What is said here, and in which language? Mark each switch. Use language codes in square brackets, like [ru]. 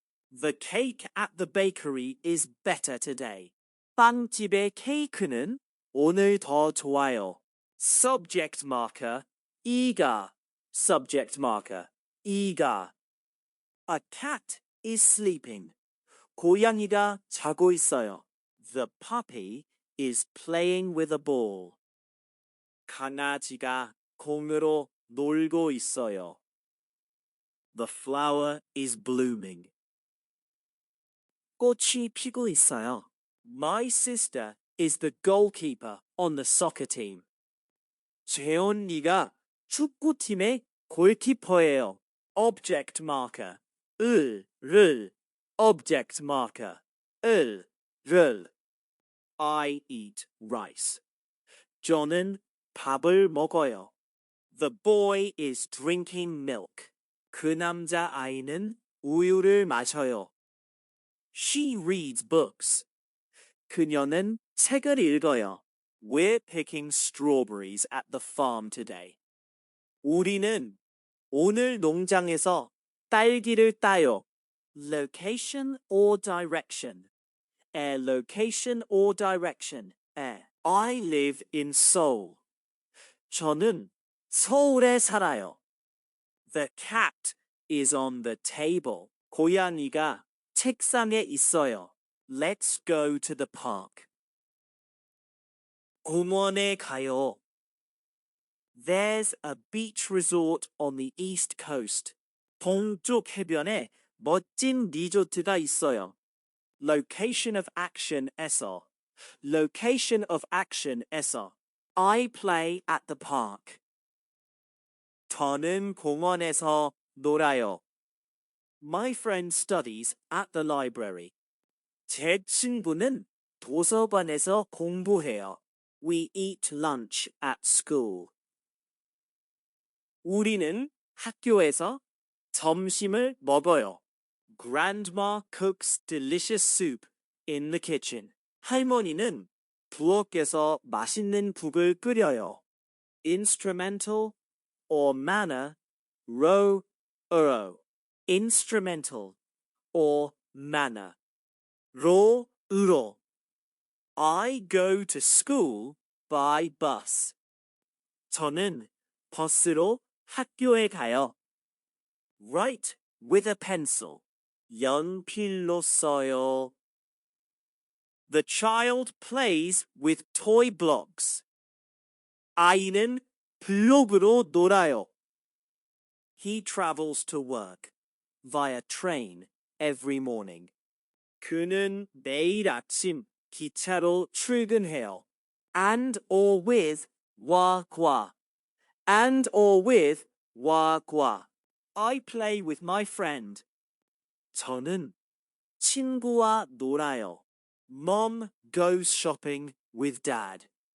[en] The cake at the bakery is better today. [ko] 빵집의 케이크는 오늘 더 좋아요. [en] Subject marker 이가 subject marker 이가 A cat is sleeping. [ko] 고양이가 자고 있어요. [en] The puppy is playing with a ball. [ko] 강아지가 공으로 놀고 있어요. [en] The flower is blooming. [ko] 꽃이 피고 있어요. [en] My sister is the goalkeeper on the soccer team. [ko] 제 언니가 축구팀의 골키퍼예요. [en] Object marker 를 object marker 를 I eat rice. [ko] 저는 밥을 먹어요. [en] The boy is drinking milk. [ko] 그 남자 아이는 우유를 마셔요. [en] She reads books. [ko] 그녀는 책을 읽어요. [en] We're picking strawberries at the farm today. [ko] 우리는 오늘 농장에서 딸기를 따요. [en] Location or direction. Location or direction. I live in Seoul. [ko] 저는 서울에 살아요. [en] The cat is on the table. [ko] 고양이가 책상에 있어요. [en] Let's go to the park. [ko] 공원에 가요. [en] There's a beach resort on the east coast. [ko] 동쪽 해변에 멋진 리조트가 있어요. [en] Location of action에서 Location of action에서 I play at the park. [ko] 저는 공원에서 놀아요. [en] My friend studies at the library. [ko] 제 친구는 도서관에서 공부해요. [en] We eat lunch at school. [ko] 우리는 학교에서 점심을 먹어요. [en] Grandma cooks delicious soup in the kitchen. [ko] 할머니는 부엌에서 맛있는 국을 끓여요. [en] Instrumental or manner, ro, Instrumental or manner. 로, 으로. I go to school by bus. [ko] 저는 버스로 학교에 가요. [en] Write with a pencil. [ko] 연필로 써요. [en] The child plays with toy blocks. [ko] 아이는 블록으로 놀아요. [en] He travels to work via train every morning. [ko] 그는 매일 아침 기차로 출근해요. [en] And or with 와, 과. And or with 와, 과. I play with my friend. [ko] 저는 친구와 놀아요. [en] Mom goes shopping with dad.